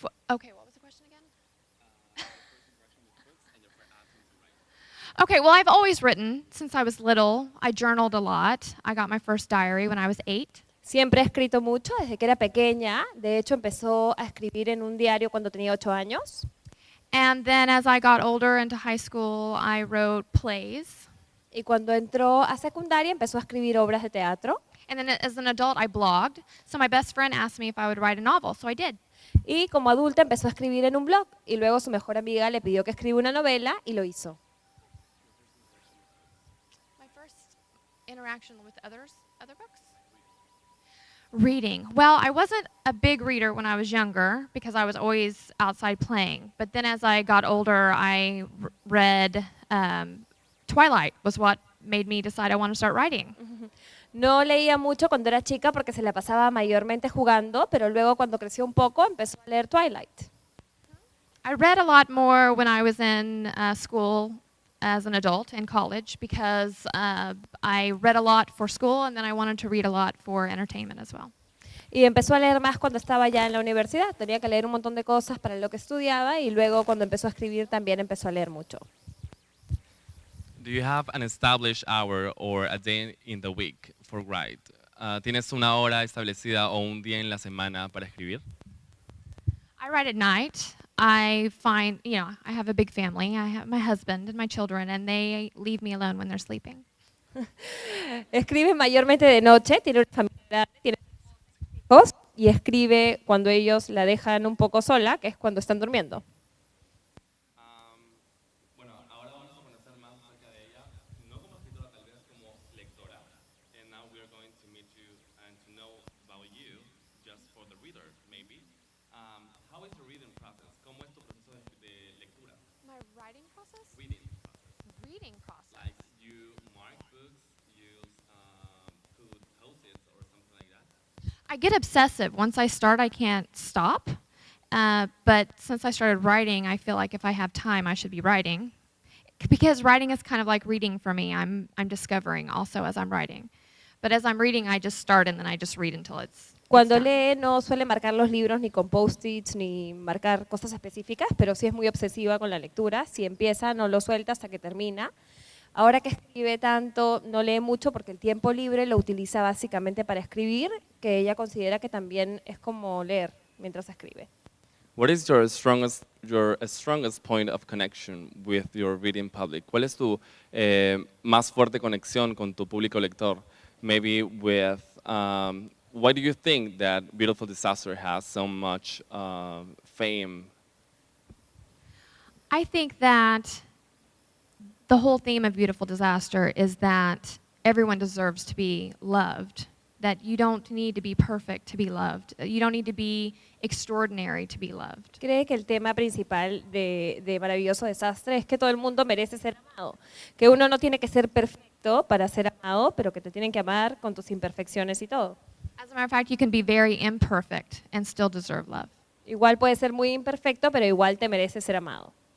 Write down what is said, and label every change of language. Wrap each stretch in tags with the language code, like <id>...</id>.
<en>Okay, what was the question again? Okay, well, I've always written since I was little. I journaled a lot. I got my first diary when I was 8.</en> <es>Siempre he escrito mucho desde que era pequeña. De hecho, empezó a escribir en un diario cuando tenía 8 años.</es> <en>And then as I got older into high school, I wrote plays.</en> <es>Y cuando entró a secundaria, empezó a escribir obras de teatro.</es> <en>And then as an adult, I blogged. So my best friend asked me if I would write a novel, so I did.</en> <es>Y como adulta empezó a escribir en un blog. Y luego su mejor amiga le pidió que escriba una novela y lo hizo.</es> <en>My first interaction with other books? Reading. Well, I wasn't a big reader when I was younger because I was always outside playing. But then as I got older, I read Twilight was what made me decide I want to start writing.</en> <es>No leía mucho cuando era chica porque se la pasaba mayormente jugando, pero luego cuando creció un poco empezó a leer Twilight.</es> <en>I read a lot more when I was in school as an adult in college because I read a lot for school and then I wanted to read a lot for entertainment as well.</en> <es>Y empezó a leer más cuando estaba ya en la universidad. Tenía que leer un montón de cosas para lo que estudiaba y luego cuando empezó a escribir también empezó a leer mucho.</es> <en>Do you have an established hour or a day in the week for write?</en> <es>¿Tienes una hora establecida o un día en la semana para escribir?</es> <en>I write at night. I find, I have a big family. I have my husband and my children, and they leave me alone when they're sleeping.</en> <es>Escribe mayormente de noche, tiene una familia, tiene hijos y escribe cuando ellos la dejan un poco sola, que es cuando están durmiendo. Bueno, ahora vamos a conocer más acerca de ella, no como escritora, tal vez como lectora.</es> <en>And now we are going to meet you and to know about you, just for the reader, maybe. How is your reading process?</en> <es>¿Cómo es tu proceso de lectura?</es> <en>My writing process? Reading. Reading process. Like you mark books, you put post-its or something like that? I get obsessive. Once I start, I can't stop. But since I started writing, I feel like if I have time, I should be writing. Because writing is kind of like reading for me. I'm discovering also as I'm writing. But as I'm reading, I just start and then I just read until it's</en> <es>Cuando</es> <en>done.</en> <es>lee no suele marcar los libros ni con post-its ni marcar cosas específicas, pero sí es muy obsesiva con la lectura. Si empieza, no lo suelta hasta que termina. Ahora que escribe tanto, no lee mucho porque el tiempo libre lo utiliza básicamente para escribir, que ella considera que también es como leer mientras escribe.</es> <en>What is your strongest point of connection with your reading public?</en> <es>¿Cuál es tu más fuerte conexión con tu público lector? Maybe with</es> <en>why do you think that Beautiful Disaster has so much fame? I think that the whole theme of Beautiful Disaster is that everyone deserves to be loved, that you don't need to be perfect to be loved. You don't need to be extraordinary to be loved.</en> <es>Cree que el tema principal de Maravilloso Desastre es que todo el mundo merece ser amado, que uno no tiene que ser perfecto para ser amado, pero que te tienen que amar con tus imperfecciones y todo.</es> <en>As a matter of fact, you can be very imperfect and still deserve love.</en> <es>Igual puedes ser muy imperfecto, pero igual te mereces ser amado.</es>